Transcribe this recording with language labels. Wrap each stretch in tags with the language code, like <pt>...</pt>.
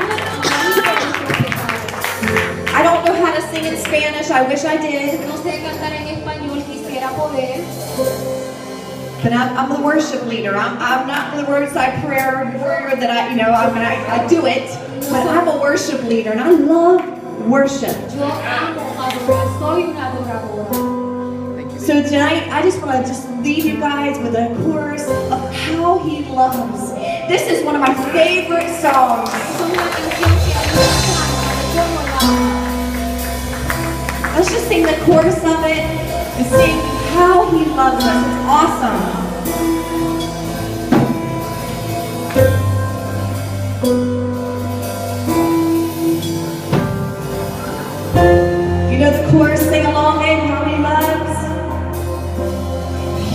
<en>I don't know how to sing in Spanish. I wish I did.</en> <es>No sé cantar en español, quisiera poder,</es> <en>But I'm the worship leader. I'm not the Roadside Prayer warrior that I do it, but I'm a worship leader, and I love worship.</en> <es>yo amo adorar, soy una adoradora.</es> <en>So tonight, I just want to leave you guys with a chorus of how He loves. This is one of my favorite songs.</en> <es>Es una canción que a mí me encanta, yo no la amo.</es> <en>Let's just sing the chorus of it and sing how He loves us. It's awesome. You know the chorus, sing along in how He loves.</en>